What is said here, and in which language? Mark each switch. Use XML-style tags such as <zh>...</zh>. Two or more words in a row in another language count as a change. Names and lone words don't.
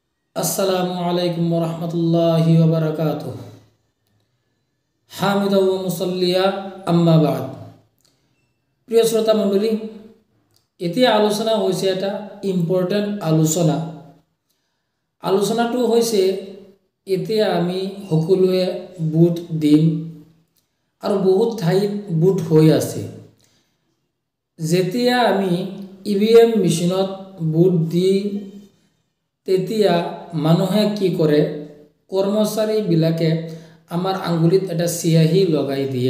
<ar>السلام عليكم ورحمة الله وبركاته. حامدا ومصليا أما بعد.</ar> <as>প্রিয় শ্রোতা মণ্ডলী, এতিয়া আলোচনা হৈছে এটা ইম্পৰ্টেণ্ট আলোচনাটো হৈছে এতিয়া আমি সকলোৱে বুট দিম আৰু বহুত ঠাইত বুট হৈ আছে। যেতিয়া আমি ইভিএম মেচিনত বুট দি তেতিয়া মানুহে কি কৰে, কৰ্মচাৰীবিলাকে আমাৰ আঙ্গুলিত এটা চিয়াহী লগাই দিয়ে।</as>